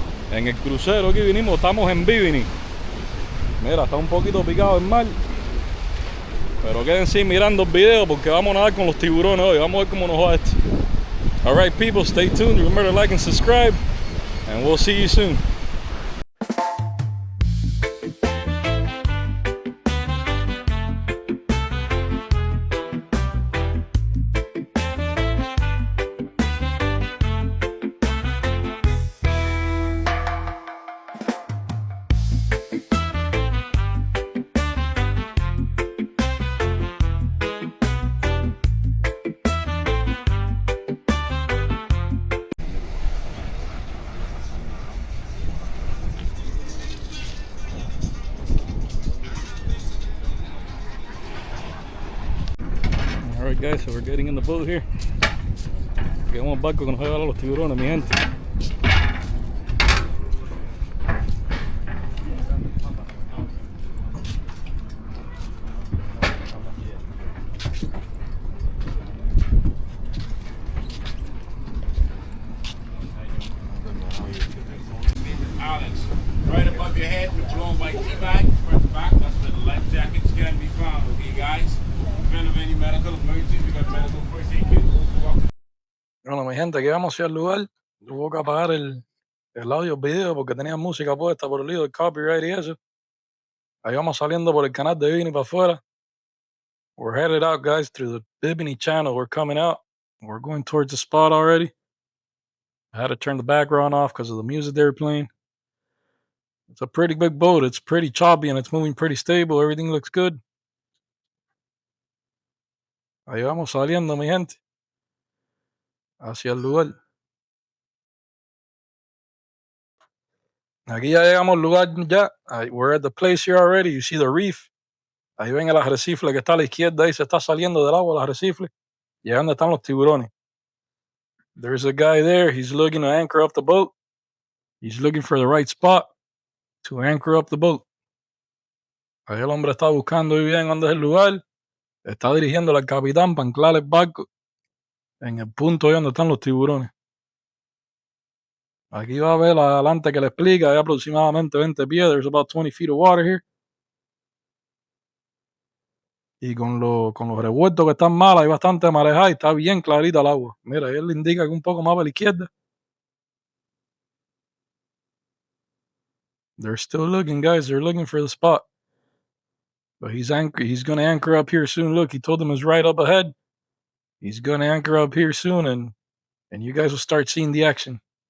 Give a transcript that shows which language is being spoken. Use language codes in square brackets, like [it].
[es] En el crucero aquí vinimos, estamos en Bimini. Mira, está un poquito picado el mar. Pero quédense mirando el video porque vamos a nadar con los tiburones hoy. Vamos a ver cómo nos va esto. [en] Alright people, stay tuned. Remember to like and subscribe. And we'll see you soon. Alright guys, so we're getting in the boat here. [es] Llegamos al barco que nos va a llevar a los tiburones, mi gente. [en] Alex, right above your head with your own white tea bag, front to back. That's where the life jackets can be found. Okay guys? Event of any medical emergencies, we got medical first aid kit. [es] Bueno, mi gente, aquí vamos hacia el lugar. Tuvo que apagar el audio, el video, porque tenía música puesta por el lío del copyright y eso. Ahí vamos saliendo por el canal de Bimini para afuera. [en] We're headed out, guys, through the Bimini channel. We're coming out. We're going towards the spot already. I had to turn the background off because of the music they were playing. It's a pretty big boat. It's pretty choppy and it's moving pretty stable. Everything looks good. [es] Ahí vamos saliendo, mi gente, hacia el lugar. Aquí ya llegamos al lugar ya. [en] We're at the place here already. You see the reef. [es] Ahí ven el arrecife que está a la izquierda. Ahí se está saliendo del agua el arrecife. Y ahí donde están los tiburones. [en] There's a guy there. He's looking to anchor up the boat. He's looking for the right spot to anchor up the boat. [es] Ahí el hombre está buscando bien dónde es el lugar. Está dirigiéndole al capitán para anclar el barco en el punto ahí donde están los tiburones. Aquí va a ver adelante que le explica. Hay aproximadamente 20 pies. [en] There's about 20 feet of water here. [es] Y con los revueltos que están mal, hay bastante marejada y está bien clarita el agua. Mira, él le indica que un poco más a la izquierda. [en] They're still looking, guys. They're looking for the spot. But he's going to anchor up here soon. Look, he told them it's right up ahead. He's going to anchor up here soon, and you guys will start seeing the action.